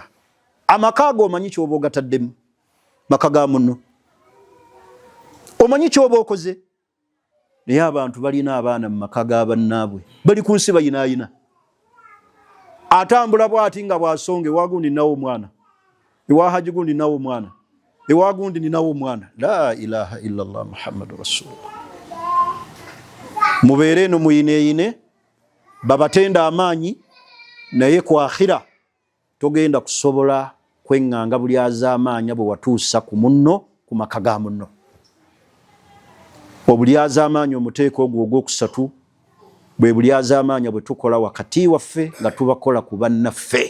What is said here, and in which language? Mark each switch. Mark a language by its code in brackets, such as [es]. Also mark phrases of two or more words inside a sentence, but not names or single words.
[lg] Amaka go omanyi ky'oba ogataddemu, maka ga munno omanyi ky'oba okoze. Naye abantu balina abaana mu maka ga bannaabwe, bali ku nsi bayinaayina, atambula bw'ati nga bw'asonga ewagundi ninawo omwana, ewa haji gundi ninawo omwana, ewa gundi ninawo omwana. [ar] لا إله إلا الله محمد رسول الله. [lg] Mubeere eno muyineeyine, babatenda amaanyi, naye ku akhira togenda kusobola kweŋŋanga bulyaza amaanyi bwe watuusa ku munno, ku maka ga munno. Obulyaza amaanyi omuteeko ogwo ogwokusatu bwe bulyaza amaanyi bwe tukola wakati waffe nga tubakola ku bannaffe.